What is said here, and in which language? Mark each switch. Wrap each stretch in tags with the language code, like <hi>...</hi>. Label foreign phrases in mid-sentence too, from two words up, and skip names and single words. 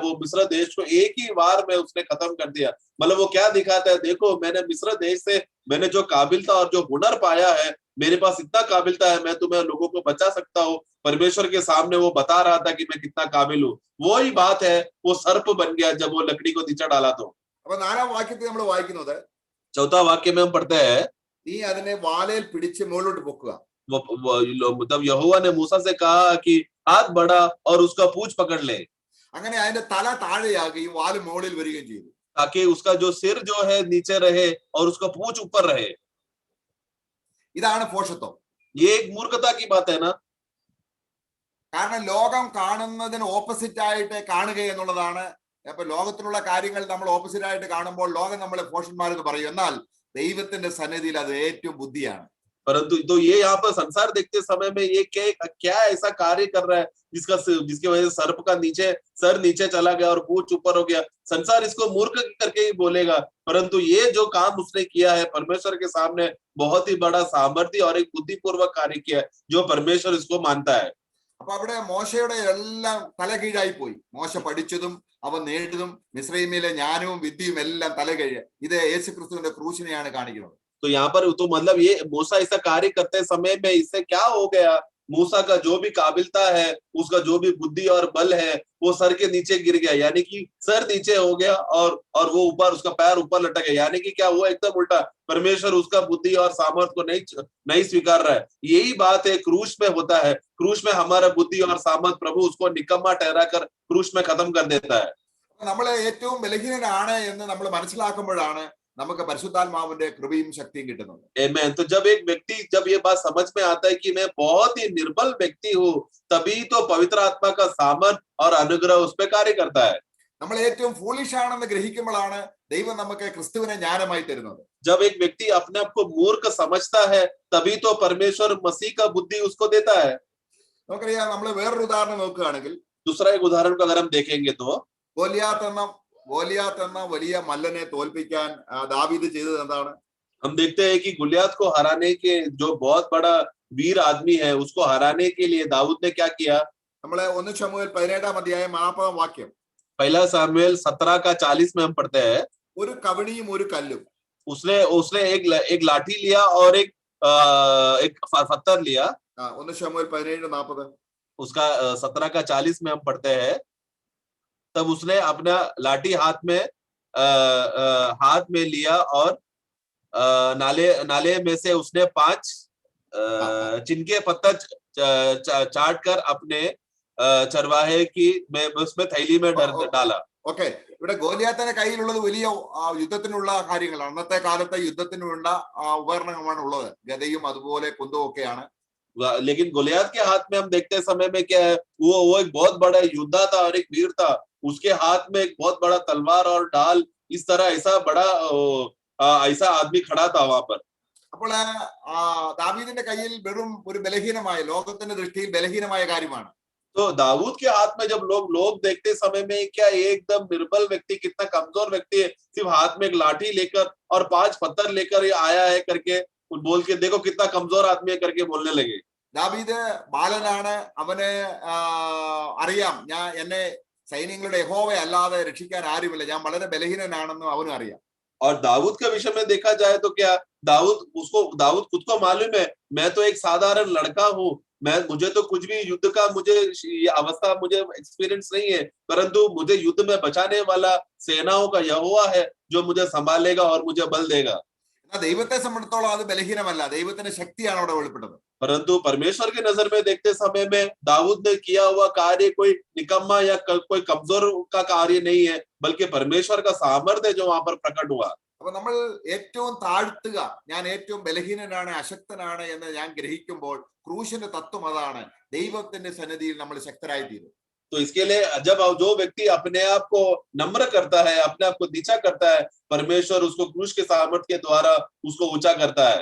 <hi>वो मिस्र देश को एक ही बार में उसने खत्म कर दिया। मतलब वो क्या दिखाता है? देखो, मैंने मिस्र देश से मैंने जो काबिलता और जो हुनर पाया है, मेरे पास इतना काबिलता है, मैं तुम्हें लोगों को बचा सकता हूँ। परमेश्वर के सामने वो बता रहा था कि मैं कितना काबिल हूँ। वो ही बात है, वो सर्प बन गया जब वो लकड़ी को नीचे डाला। तो</hi> <ml>അപ്പൊ 4-ാം വാക്യത്തിൽ നമ്മൾ വായിക്കുന്നത്,</ml> <hi>चौथा वाक्य में हम पढ़ते हैं,</hi> <ml>നീ അതിനെ വാലയിൽ പിടിച്ച് മുകളിലോട്ട് പൊക്കുക.</ml> <hi>मतलब यहोवा ने मूसा से कहा कि हाथ बढ़ा और उसका पूंछ पकड़ ले,</hi> <ml>അങ്ങനെ അതിന്റെ തല താഴെയാകുകയും വാല് മുകളിൽ വരികയും ചെയ്തു.</ml> <hi>ताकि उसका जो सिर जो है नीचे रहे और उसका पूंछ ऊपर रहे।</hi> <ml>ഇതാണ് ഭോഷത്വം.</ml> <hi>ये एक मूर्खता की बात है ना,</hi> <ml>കാരണം ലോകം കാണുന്നതിന് ഓപ്പോസിറ്റ് ആയിട്ട് കാണുക എന്നുള്ളതാണ്. അപ്പൊ ലോകത്തിലുള്ള കാര്യങ്ങൾ നമ്മൾ ഓപ്പോസിറ്റ് ആയിട്ട് കാണുമ്പോൾ ലോകം നമ്മളെ ഭോഷന്മാരെന്ന് പറയും. എന്നാൽ ദൈവത്തിന്റെ സന്നിധിയിൽ അത് ഏറ്റവും ബുദ്ധിയാണ്.</ml> <hi>परंतु तो ये यहाँ पर संसार देखते समय में ये क्या ऐसा कार्य कर रहा है जिसकी वजह से सर्प का सर नीचे चला गया और पूंछ ऊपर हो गया। संसार इसको मूर्ख करके ही बोलेगा, परंतु ये जो काम उसने किया है परमेश्वर के सामने बहुत ही बड़ा सामर्थ्य और एक बुद्धिपूर्वक कार्य किया है, जो परमेश्वर इसको मानता है।</hi> <ml>അപ്പൊ അവിടെ മോശയുടെ എല്ലാം തലകീഴായി പോയി. മോശ പഠിച്ചതും അവൻ നേടിയതും മിസ്രൈമിലെ ജ്ഞാനവും വിദ്യയും എല്ലാം തലകീഴ്. ഇത് യേശുക്രിസ്തുവിന്റെ ക്രൂശിനെയാണ് കാണിക്കുന്നത്.</ml> <hi>तो यहाँ पर तो मतलब ये मूसा ऐसा कार्य करते समय में इससे क्या हो गया? मूसा का जो भी काबिलता है, उसका जो भी बुद्धि और बल है, वो सर के नीचे गिर गया। यानी कि सर नीचे हो गया और वो ऊपर, उसका पैर ऊपर लटक गया। यानी कि क्या हुआ? एकदम उल्टा, परमेश्वर उसका बुद्धि और सामर्थ को नहीं स्वीकार रहा है। यही बात है क्रूस में होता है। क्रूस में हमारा बुद्धि और सामर्थ प्रभु उसको निकम्मा ठहरा कर क्रूस में खत्म कर देता है।</hi> <ml>നമ്മളെ ഏറ്റവും ബലഹീനനാണ് എന്ന് നമ്മൾ മനസ്സിലാക്കുമ്പോഴാണ് നമുക്ക് പരിശുദ്ധാത്മാവിന്റെ കൃപയും ശക്തിയും കിട്ടുന്നത്.</ml> <hi>आमेन। तो जब एक व्यक्ति जब ये बात समझ में आता है कि मैं बहुत ही निर्बल व्यक्ति हूँ, तभी तो पवित्र आत्मा का सामर्थ और अनुग्रह उस पे कार्य करता है।</hi> <ml>നമ്മൾ ഏറ്റവും ഫൂളിഷ് ആണെന്ന് ഗ്രഹിക്കുമ്പോഴാണ് ദൈവം നമുക്ക് ക്രിസ്തുവിനെ ജ്ഞാനമായി തരുന്നത്.</ml> <hi>जब एक व्यक्ति अपने आप को मूर्ख समझता है, तभी तो परमेश्वर मसीह का बुद्धि उसको देता है।</hi> <ml>നമുക്കറിയാം, നമ്മൾ വേറൊരു ഉദാഹരണം നോക്കുകയാണെങ്കിൽ,</ml> <hi>दूसरा एक उदाहरण को अगर हम देखेंगे तो</hi> <ml>ഗോലിയാത്ത് എന്ന വലിയ മല്ലനെ തോൽപ്പിക്കാൻ ദാവീദ് ചെയ്തത് എന്താണ്?</ml> <hi>हम देखते हैं कि गुलियात को हराने के जो बहुत बड़ा वीर आदमी है, उसको हराने के लिए दाऊद ने क्या किया?</hi> <ml>നമ്മളെ 1 ശമൂവേൽ 17-ാം അധ്യായം 40-ാം വാക്യം,</ml> <hi>पहला सामुएल 17:40 में हम पढ़ते हैं,</hi> <ml>ഒരു കവണിയും ഒരു കല്ലും.</ml> <hi>उसने एक लाठी लिया और एक पत्थर लिया।</hi> <ml>1 ശമൂവേൽ 17:40.</ml> <hi>उसका 17:40 में हम पढ़ते हैं, तब उसने अपना लाठी हाथ में हाथ में लिया और नाले में से उसने 5 चिनके पत्ता चाट कर अपने चरवाहे की में उसमें थैली में डाला.</hi> <ml>ഓക്കെ, ഇവിടെ ഗോലിയാത്തിന്റെ കയ്യിലുള്ളത് വലിയ യുദ്ധത്തിനുള്ള കാര്യങ്ങളാണ്. അന്നത്തെ കാലത്തെ യുദ്ധത്തിനുള്ള ഉപകരണങ്ങളാണ് ഉള്ളത്. ഗദയും അതുപോലെ കുന്തവും ഒക്കെയാണ്.</ml> <hi>लेकिन गोलियत के हाथ में हम देखते समय में क्या है, वो एक बहुत बड़ा योद्धा था और एक वीर था. उसके हाथ में एक बहुत बड़ा तलवार और ढाल, इस तरह ऐसा बड़ा ऐसा आदमी खड़ा था वहां पर.</hi> <ml>അപ്പോൾ ദാവീദിന്റെ കയ്യിൽ വെറും ഒരു ബലഹീനമായ, ലോകത്തിന്റെ ദൃഷ്ടിയിൽ ബലഹീനമായ കാര്യമാണ്.</ml> <hi>तो दाऊद के हाथ में जब लोग देखते समय में क्या एकदम निर्बल व्यक्ति, कितना कमजोर व्यक्ति है, सिर्फ हाथ में एक लाठी लेकर और 5 पत्थर लेकर ये आया है करके बोल के, देखो कितना कमजोर आदमी है करके बोलने लगे.</hi> <ml>ദാവീദ് ബാലനാണ്, അവന് അറിയാം എന്നെ സൈന്യങ്ങളുടെ യഹോവയെ അല്ലാതെ രക്ഷിക്കാൻ ആരുമില്ല, ഞാൻ വളരെ ബലഹീനനാണെന്നും അവനും അറിയാം.</ml> <hi>और दाऊद के विषय में देखा जाए तो क्या दाऊद खुद को मालूम है, मैं तो एक साधारण लड़का हूँ, मुझे तो कुछ भी युद्ध का मुझे अवस्था मुझे एक्सपीरियंस नहीं है, परंतु मुझे युद्ध में बचाने वाला सेनाओं का यहोवा है जो मुझे संभालेगा और मुझे बल देगा.</hi> <ml>ദൈവത്തെ സംബന്ധിച്ചിടത്തോളം അത് ബലഹീനമല്ല, ദൈവത്തിന്റെ ശക്തിയാണ് അവിടെ വെളിപ്പെട്ടത്.</ml> <hi>परंतु परमेश्वर की नजर में देखते समय में दाऊद ने किया हुआ कार्य कोई निकम्मा या कोई कमजोर का कार्य नहीं है, बल्कि परमेश्वर का सामर्थ्य जो वहां पर प्रकट हुआ.</hi> <ml>അപ്പൊ നമ്മൾ ഏറ്റവും താഴ്ത്തുക, ഞാൻ ഏറ്റവും ബലഹീനനാണ്, അശക്തനാണ് എന്ന് ഞാൻ ഗ്രഹിക്കുമ്പോൾ ക്രൂശിന്റെ തത്വം അതാണ്, ദൈവത്തിന്റെ സന്നിധിയിൽ നമ്മൾ ശക്തരായി തീരും.</ml> <hi>तो इसके लिए जब जो व्यक्ति अपने आप को नम्र करता है, अपने आप को नीचा करता है, परमेश्वर उसको क्रूस के सामर्थ्य के द्वारा उसको ऊंचा करता है.</hi>